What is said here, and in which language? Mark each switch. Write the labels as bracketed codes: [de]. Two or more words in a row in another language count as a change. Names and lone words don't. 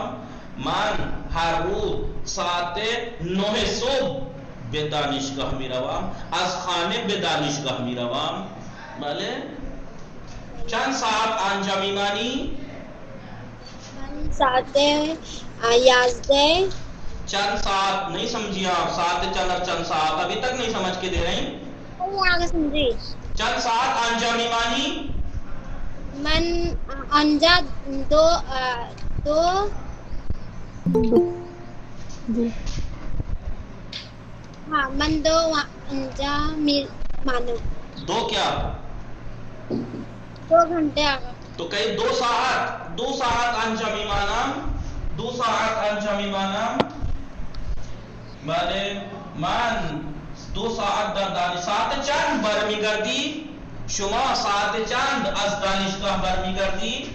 [fa] من هر روز ساعت 9 صبح به دانشگاه می روم. از خانه به دانشگاه می روم. بله؟ چند ساعت آنجا می مانی؟ من ساعت 11. [ur] چند ساعت نہیں سمجھی آپ؟ [fa] ساعت چند [ur] اور [fa] چند ساعت [ur] ابھی تک نہیں سمجھ کے دے رہی. آگے سمجھی. [fa] چند ساعت آنجا می مانی؟ من آنجا دو ہاں من 2 آنجا می مانو. [ur] 2 کیا؟ 2 گھنٹے آگا. تو کہیں [fa] 2 ساعت آنجا می مانم. 2 ساعت آنجا می مانم. بله من 2 ساعت در دانشگاه. ساعت چند برمیگردی؟ شما ساعت چند از دانشگاه برمیگردی؟